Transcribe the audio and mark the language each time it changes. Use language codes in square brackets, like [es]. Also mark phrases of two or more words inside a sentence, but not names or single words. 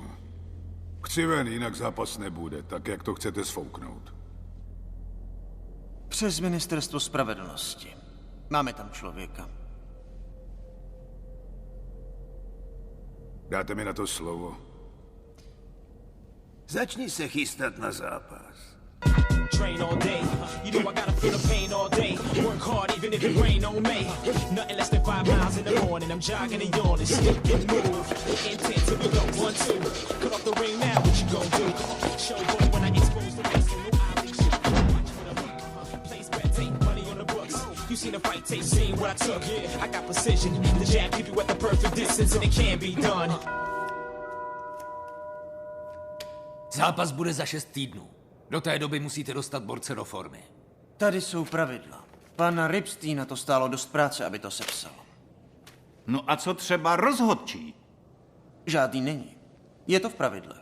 [cs] Chci ven, jinak zápas nebude, tak jak to chcete sfouknout. Přes ministerstvo spravedlnosti. Máme tam člověka. Dáte mi na to slovo. Začni se chystat na zápas. [en] Train all day, you know I gotta feel the pain all day. Work hard even if it rain on me. Nothing less than 5 miles in the morning. I'm jogging and yawning, stick and move. Intent to go 1, 2. Cut off the ring now, what you gon' do? Show boy when I expose the race, so no obligation. Watch for the hook, place bet, take money on the books. You seen the fight tape, seen what I took. Yeah, I got precision. The jab keep you at the perfect distance, and it can be done. [cs] Zápas bude za 6 týdnů. Do té doby musíte dostat borce do formy. Tady jsou pravidla. Pana Ripsteina to stálo dost práce, aby to sepsal. No a co třeba rozhodčí? Žádný není. Je to v pravidlech.